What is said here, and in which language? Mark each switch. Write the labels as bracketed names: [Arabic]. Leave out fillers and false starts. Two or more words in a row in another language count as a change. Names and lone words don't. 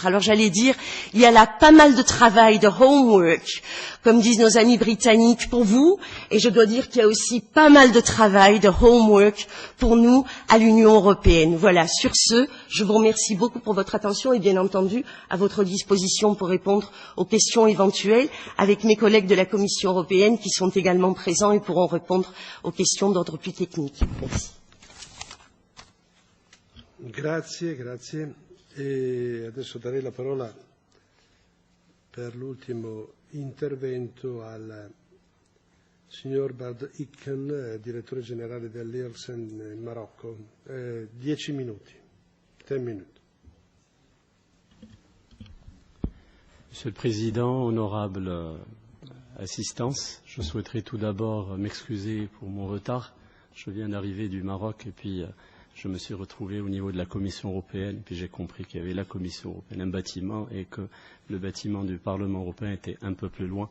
[French] Alors j'allais dire, il y a là pas mal de travail, de homework, comme disent nos amis britanniques, pour vous, et je dois dire qu'il y a aussi pas mal de travail, de homework, pour nous, à l'Union européenne. Voilà, sur ce, je vous remercie beaucoup pour votre attention et bien entendu à votre disposition pour répondre aux questions éventuelles avec mes collègues de la Commission européenne qui sont également présents et pourront répondre aux questions d'ordre plus technique. Merci. [Italian] Grazie, grazie. E adesso darei la parola per l'ultimo intervento al signor Bad Ikken, direttore generale dell'IRSEN in Marocco. 10 minuti. 10 minutes. [French] Monsieur le Président, honorable assistance, je souhaiterais tout d'abord m'excuser pour mon retard. Je viens d'arriver du Maroc et puis je me suis retrouvé au niveau de la Commission européenne, puis j'ai compris qu'il y avait la Commission européenne, un bâtiment, et que le bâtiment du Parlement européen était un peu plus loin.